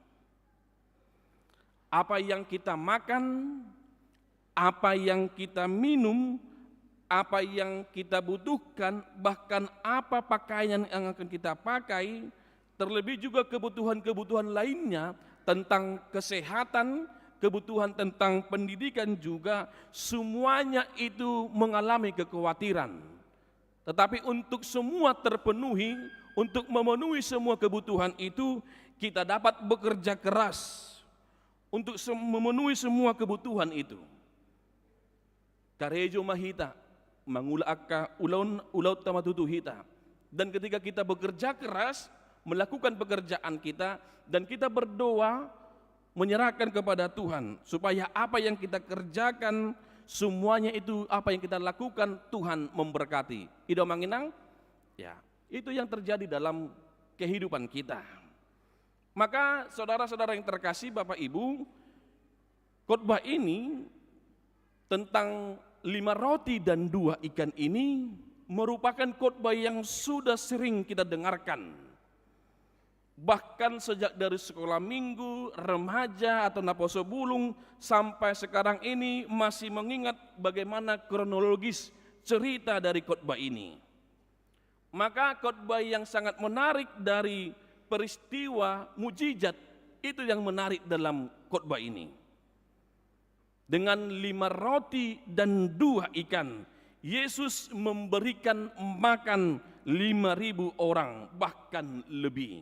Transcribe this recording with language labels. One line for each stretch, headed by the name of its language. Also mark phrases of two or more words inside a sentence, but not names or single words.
Indonesian: Apa yang kita makan, apa yang kita minum, apa yang kita butuhkan, bahkan apa pakaian yang akan kita pakai, terlebih juga kebutuhan-kebutuhan lainnya tentang kesehatan, kebutuhan tentang pendidikan juga, semuanya itu mengalami kekhawatiran. Tetapi untuk semua terpenuhi, untuk memenuhi semua kebutuhan itu, kita dapat bekerja keras untuk memenuhi semua kebutuhan itu.
Batak Toba: Karejo mahita, mangula akka ulaut tamatutu hita.
Indonesian: Dan ketika kita bekerja keras, melakukan pekerjaan kita, dan kita berdoa, menyerahkan kepada Tuhan, supaya apa yang kita kerjakan, semuanya itu apa yang kita lakukan, Tuhan memberkati.
Batak Toba: Ido manginang?
Indonesian: Ya, itu yang terjadi dalam kehidupan kita. Maka saudara-saudara yang terkasih, Bapak Ibu, khotbah ini tentang 5 roti dan 2 ikan ini merupakan khotbah yang sudah sering kita dengarkan. Bahkan sejak dari sekolah minggu, remaja atau
Batak Toba: naposo bulung
Indonesian: sampai sekarang ini masih mengingat bagaimana kronologis cerita dari khotbah ini. Maka khotbah yang sangat menarik dari peristiwa mujizat itu yang menarik dalam khotbah ini. Dengan 5 roti dan 2 ikan, Yesus memberikan makan 5.000 orang, bahkan lebih.